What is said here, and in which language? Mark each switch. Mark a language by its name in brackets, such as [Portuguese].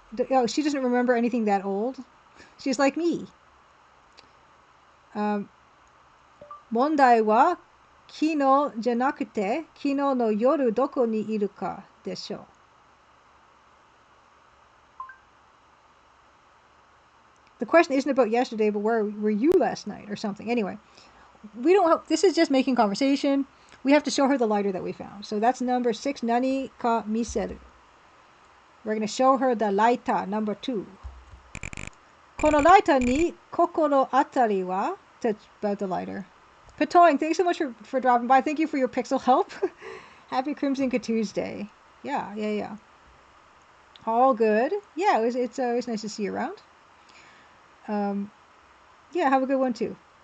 [English] Oh, she doesn't remember anything that old. She's like me. [Japanese] 問題は昨日じゃなくて昨日の夜どこにいるかでしょう。 [English] The question isn't about yesterday, but where were you last night or something. Anyway, this is just making conversation. We have to show her the lighter that we found. So that's number 6, [Japanese] nani ka miseru. [English] We're going to show her the lighter, number 2. [Japanese] このライターに心当たりは? [English] That's about the lighter. Patoing, thanks so much for dropping by. Thank you for your pixel help. Happy Crimson Tuesday. Yeah. All good. Yeah, it's always nice to see you around. Yeah, have a good one too.